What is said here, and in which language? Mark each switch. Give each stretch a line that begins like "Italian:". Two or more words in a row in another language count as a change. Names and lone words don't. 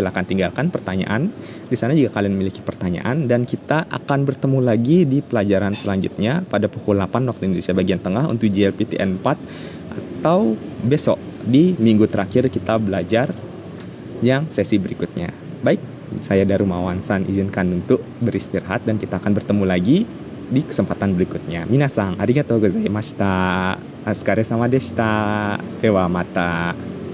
Indonesian: Silakan tinggalkan pertanyaan di sana jika kalian memiliki pertanyaan, dan kita akan bertemu lagi di pelajaran selanjutnya pada pukul 8 waktu Indonesia bagian tengah untuk JLPTN 4, atau besok di minggu terakhir kita belajar yang sesi berikutnya. Baik, saya Darumawan San izinkan untuk beristirahat, dan kita akan bertemu lagi di kesempatan berikutnya.
Japanese: 皆さん、ありがとうございました。お疲れ様でした. ではまた.